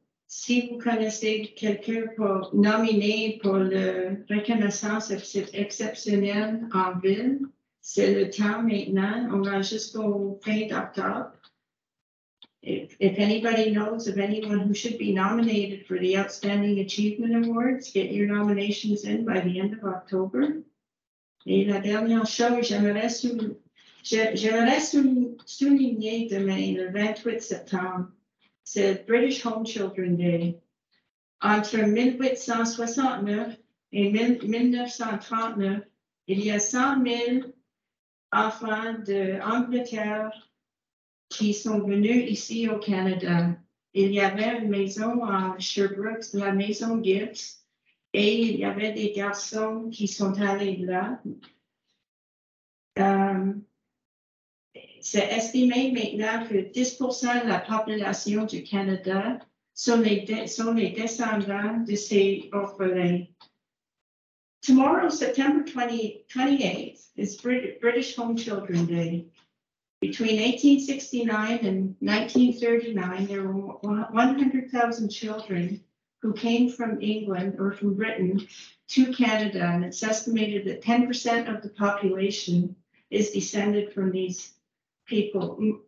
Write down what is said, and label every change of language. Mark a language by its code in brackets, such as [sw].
[fr] si vous connaissez quelqu'un pour nominer pour la reconnaissance exceptionnelle en ville, c'est le temps maintenant. On a jusqu'au fin d'octobre. [en] If anybody knows of anyone who should be nominated for the Outstanding Achievement Awards, get your nominations in by the end of October. [fr] Et la dernière chose, j'aimerais souligner demain, le 28 septembre, c'est British Home Children Day. Entre 1869 et 1939, il y a 100 000 enfants d'Angleterre qui sont venus ici au Canada. Il y avait une maison à Sherbrooke, la maison Gibbs, et il y avait des garçons qui sont allés là. C'est estimé maintenant que 10% de la population du Canada sont les descendants de ces orphelins. [en] Tomorrow, September 28th, is British Home Children Day. Between 1869 and 1939, there were 100,000 children who came from England or from Britain to Canada, and it's estimated that 10% of the population is descended from these people.